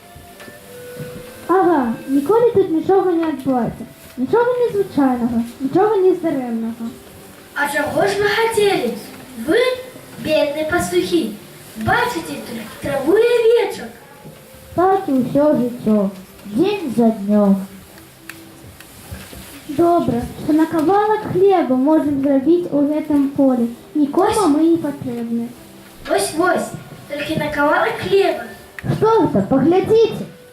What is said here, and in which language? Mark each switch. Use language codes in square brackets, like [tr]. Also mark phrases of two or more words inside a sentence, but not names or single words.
[uk] Ага, ніколи тут нічого не адбувається. Нічого незвичайного, нічого нездаремного. А чого ж ви хотіли? Ви, бідні пастухи, бачите тут траву і овечок. [be] Так і ўсё жыццё, дзень за днём. Добра, што на кавалак хлеба можам зрабіць у гэтым полі. Нікому мы не патрэбны. Вось-вось, толькі на кавалак хлеба. Што гэта, паглядзіце.